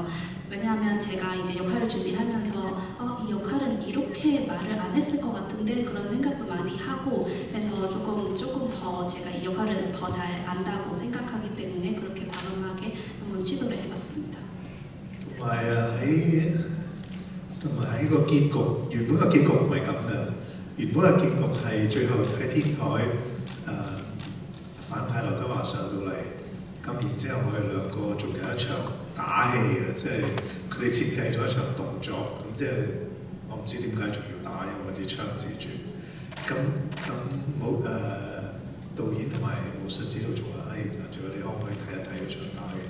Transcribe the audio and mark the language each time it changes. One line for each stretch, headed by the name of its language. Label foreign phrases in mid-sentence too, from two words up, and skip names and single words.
Korean: 왜냐하면 제가 이제 역할을 준비하면서 이 역할은 이렇게 말을 안 했을 것 같은데 그런 생각도 많이 하고 그래서 조금 더 제가 이 역할을 더 잘 안다고 생각하기 때문에 그렇게 과감하게 한번 시도를 해봤습니다.
Cantonese: 喺個結局，原本個結局唔係咁嘅，原本嘅結局係最後喺天台反派劉德華上到嚟，咁然之後我哋兩個仲有一場打戲嘅，即係佢哋設計咗一場動作，咁即係我唔知點解仲要打，因為啲槍指住，咁冇導演同埋武術指導仲話：仲有你可唔可以睇一睇嗰場打戲？